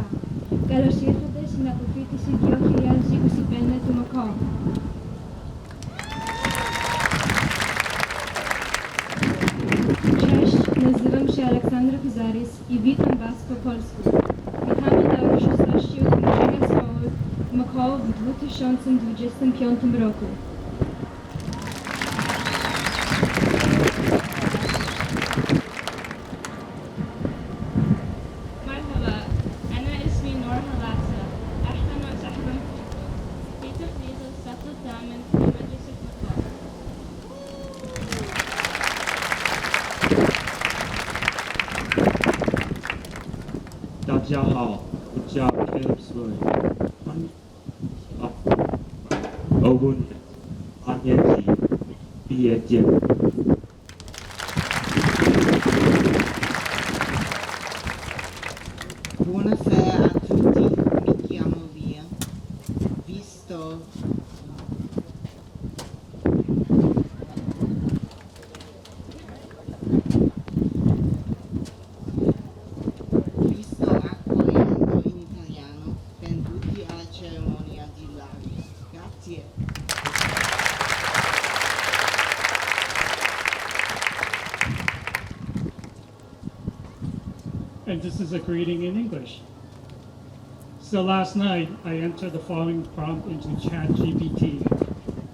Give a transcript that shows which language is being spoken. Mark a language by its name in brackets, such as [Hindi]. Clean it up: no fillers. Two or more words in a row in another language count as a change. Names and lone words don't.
[Greek] Καλώς ήρθατε στην αποφοίτηση 2025 του McCall. [Polish] Cześć, nazywam się Aleksandra Pizarys i witam Was po polsku. Witamy na uroczystości ukończenia szkoły McCall w 2025 roku. [Arabic] مرحبا، أنا اسمي نور هلاسة. أهلا وسهلا في تحديد الصف الثامن في مدرسة مكال. [Chinese] 大家好，我叫 Caleb Sloy，5年8年级毕业见。 [Italian] Buonasera a tutti, mi chiamo Via. Visto vi sto accogliendo in italiano, benvenuti alla cerimonia di laurea. Grazie. [English] And this is a greeting in English. So last night, I entered the following prompt into ChatGPT.